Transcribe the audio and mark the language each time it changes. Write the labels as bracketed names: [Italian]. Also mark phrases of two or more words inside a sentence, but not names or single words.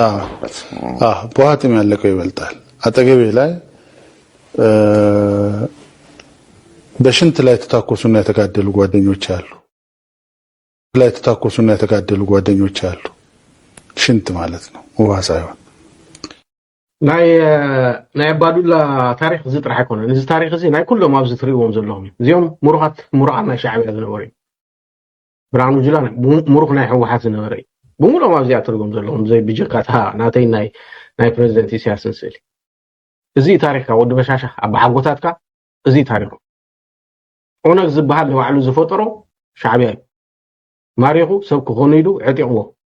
[Amharic] በኋጥም ያለቀው ይበልጣል። አጠገቤ ላይ በሽንት ላይ ተታኮሱና የተጋደሉ ጓደኞች አሉ። ሽንት ማለት ነው፣ ውሃ ሳይሆን። [Tigrinya] ናይ አባዱላ ታሪክ እዚ ጥራሕ አይኮነን። እዚ ታሪክ እዚ ናይ ኩሎም ኣብዚ ትሪእዎም ዘለኹም እዚኦም ሙሩኻት ናይ ሻዕቢያ ዝነበረ እዩ። ብርሃኑ ጁላ ሙሩኽ ናይ ሕወሓት ዝነበረ እዩ። ብምሎም ኣብዚኣ ትሪእዎም ዘለኹም ዘይ ብጀካታ ናተይ ናይ ፕሬዚደንት ኢሳያስን ስእሊ። እዚ ታሪክካ ወዲ በሻሻ ኣብ ሓጎታትካ እዚ ታሪክ ኦነግ ዝበሃል ንባዕሉ ዝፈጠሮ ሻዕቢያ እዩ። ማሪኹ ሰብ ክኾኑ ኢሉ ዕጢቕዎ